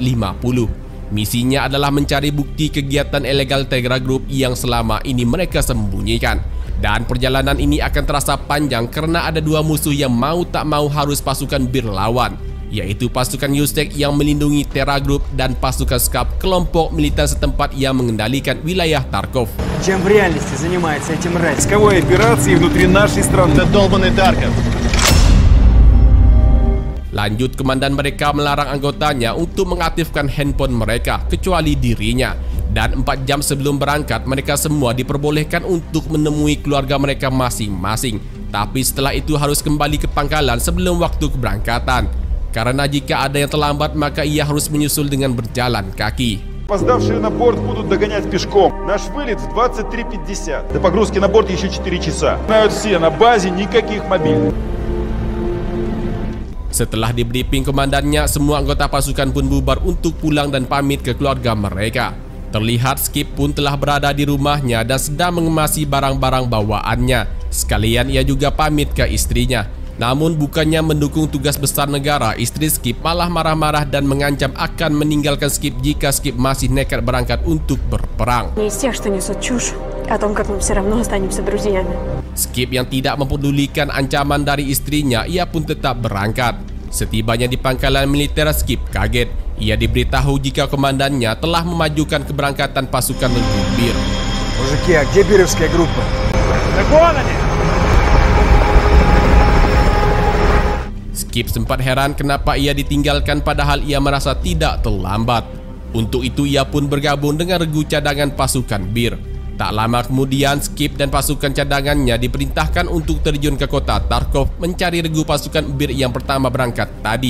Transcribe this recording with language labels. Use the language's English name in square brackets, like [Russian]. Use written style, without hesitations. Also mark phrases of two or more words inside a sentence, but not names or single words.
[Indonesian] Misinya adalah mencari bukti kegiatan ilegal Terra Group yang selama ini mereka sembunyikan. Dan perjalanan ini akan terasa panjang karena ada dua musuh yang mau tak mau harus pasukan BIR lawan, yaitu pasukan Yusek yang melindungi Terra Group dan pasukan SCAF, kelompok militer setempat yang mengendalikan wilayah Tarkov. [Russian] Чем в реальности занимается этим рейд? Войсковой операции внутри нашей страны. Это долбанный Тарков. [Indonesian] Lanjut, komandan mereka melarang anggotanya untuk mengaktifkan handphone mereka kecuali dirinya. Dan 4 jam sebelum berangkat, mereka semua diperbolehkan untuk menemui keluarga mereka masing-masing. Tapi setelah itu harus kembali ke pangkalan sebelum waktu keberangkatan. Karena jika ada yang terlambat, maka ia harus menyusul dengan berjalan kaki. [Russian] Опоздавшие на борт будут догонять пешком. Наш вылет в 23:50. До погрузки на борт еще 4 часа. Знают все, на базе никаких мобильных. [Indonesian] Setelah di briefing komandannya, semua anggota pasukan pun bubar untuk pulang dan pamit ke keluarga mereka. Terlihat Skip pun telah berada di rumahnya dan sedang mengemasi barang-barang bawaannya. Sekalian ia juga pamit ke istrinya. Namun bukannya mendukung tugas besar negara, istri Skip malah marah-marah dan mengancam akan meninggalkan Skip jika Skip masih nekat berangkat untuk berperang. Skip yang tidak mempedulikan ancaman dari istrinya, ia pun tetap berangkat. Setibanya di pangkalan militer, Skip kaget. Ia diberitahu jika komandannya telah memajukan keberangkatan pasukan Regu Bir. [Russian] Мужики, а где бировская группа? [Indonesian] Skip sempat heran kenapa ia ditinggalkan padahal ia merasa tidak terlambat. Untuk itu ia pun bergabung dengan regu cadangan pasukan Bir. Tak lama kemudian, Skip dan pasukan cadangannya diperintahkan untuk terjun ke kota Tarkov mencari regu pasukan Bir yang pertama berangkat tadi.